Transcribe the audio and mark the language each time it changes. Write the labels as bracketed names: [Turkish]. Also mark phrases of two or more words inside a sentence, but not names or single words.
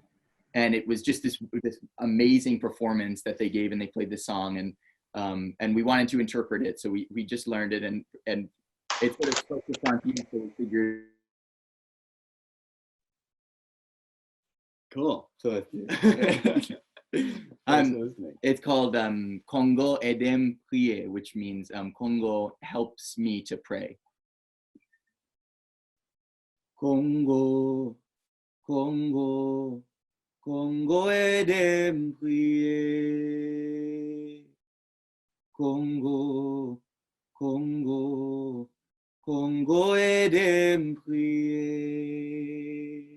[English] And it was just this amazing performance that they gave, and they played this song, and we wanted to interpret it, so we just learned it, and it's sort of focused on people, so we figured. Cool. So it's called Congo Edem Prier, which means Congo helps me to pray. Congo, Congo, Congo Edem Prier. Congo, Congo, Congo Edem Prier.